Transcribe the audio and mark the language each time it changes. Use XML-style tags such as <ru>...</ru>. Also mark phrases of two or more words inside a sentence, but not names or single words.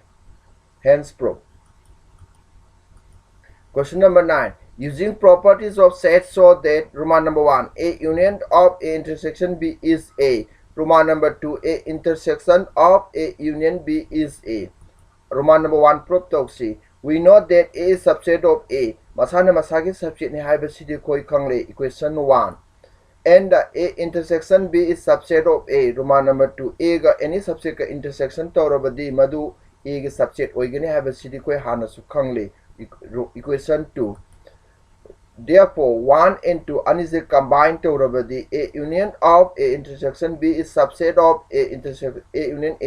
<en>Hence proof. Question number 9. Using properties of set so that Roman number 1, A union of A intersection B is A. Roman number 2, A intersection of A union B is A. Roman number 1 proof toxi. We know that A is subset of A.</en> <mni>Masana masagi subset ni hybrid koi kangle. Equation 1.</mni> <en>And A intersection B is subset of A. Roman number 2.</en> <mni>A ga</mni> <en>any subset</en> <mni>ka intersection taurabadi madu A ga subset oigani hybrid koi hana su kangle.</mni> <en>Equation 2. Therefore, 1 and 2 is combined to the A union of A intersection B is subset of A intersection A union A.</en>